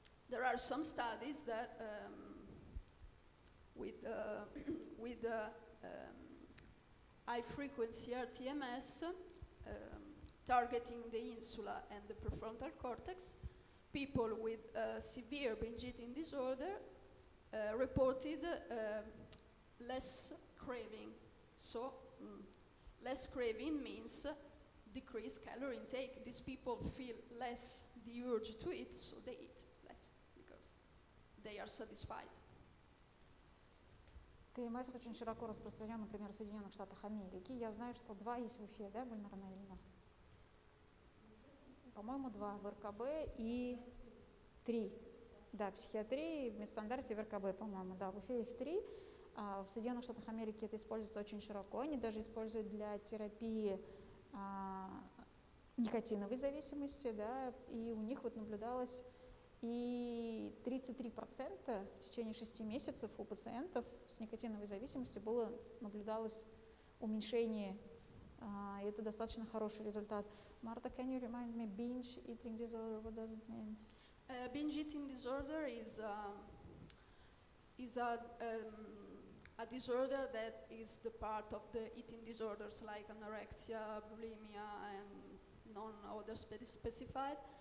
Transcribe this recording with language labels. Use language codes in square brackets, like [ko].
[en] There are some studies that with high frequency RTMS targeting the insula and the prefrontal cortex, people with severe binge eating disorder reported less craving. So, less craving means decreased calorie intake. These people feel less the urge to eat, so they eat less because they are satisfied. [ru] ТМС очень широко распространен, например, в Соединенных Штатах Америки. Я знаю, что 2 есть в Уфе, да, Гульнара Наильевна? По-моему, 2 в РКБ и 3. Да, психиатрии, в медстандарте в РКБ, по-моему, да, в Уфе их 3. В Соединенных Штатах Америки это используется очень широко. Они даже используют для терапии никотиновой зависимости, да, и у них вот наблюдалось и 33% в течение 6 месяцев у пациентов с никотиновой зависимостью наблюдалось уменьшение, и это достаточно хороший результат. [en] Marta, can you remind me, binge eating disorder, what does it mean? Binge eating disorder is a disorder that is the part of the eating disorders like anorexia, bulimia, and non-other specified.